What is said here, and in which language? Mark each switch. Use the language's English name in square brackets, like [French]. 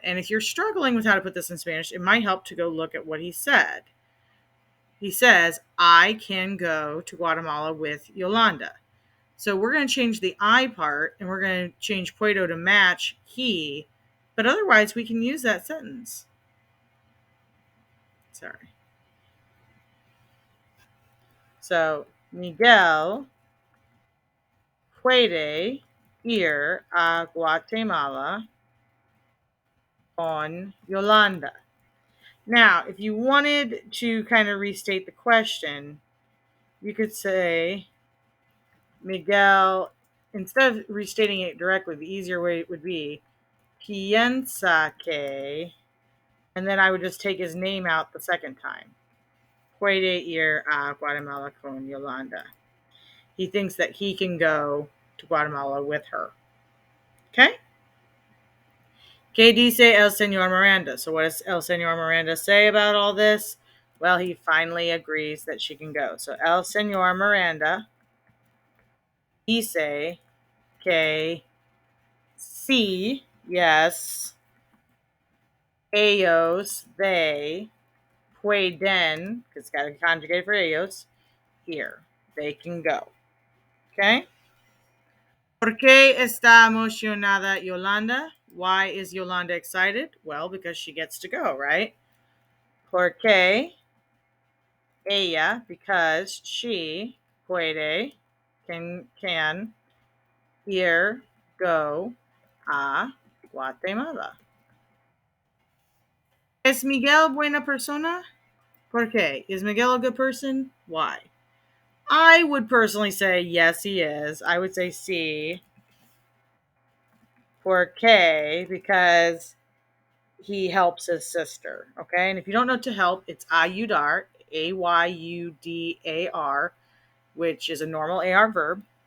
[English] And if you're struggling with how to put this in Spanish, it might help to go look at what he said. He says, I can go to Guatemala with Yolanda. So we're going to change the I part and we're going to change puedo to match he. But otherwise, we can use that sentence. Sorry. [Spanish] So, Miguel puede ir a Guatemala con Yolanda. [English] Now, if you wanted to kind of restate the question, you could say, Miguel, instead of restating it directly, the easier way would be, [Spanish] piensa que, [English] and then I would just take his name out the second time. [Spanish] Puede ir a Guatemala con Yolanda. [English] He thinks that he can go to Guatemala with her. Okay? [Spanish] ¿Qué dice el señor Miranda? [English] So what does el señor Miranda say about all this? Well, he finally agrees that she can go. So el señor Miranda [Spanish] dice que sí, [English] yes, ellos, they, pueden, because it's got to conjugate for ellos, here. They can go. Okay? [Spanish] ¿Por qué está emocionada Yolanda? [English] Why is Yolanda excited? Well, because she gets to go, right? [Spanish] ¿Por qué? Ella, [English] because she [Spanish] puede, can ir, go a Guatemala. ¿Es Miguel buena persona? ¿Por qué? [English] Is Miguel a good person? Why? I would personally say yes, he is. I would say sí. For K, because he helps his sister. Okay, and if you don't know to help, it's ayudar. Ayudar, which is a normal AR verb.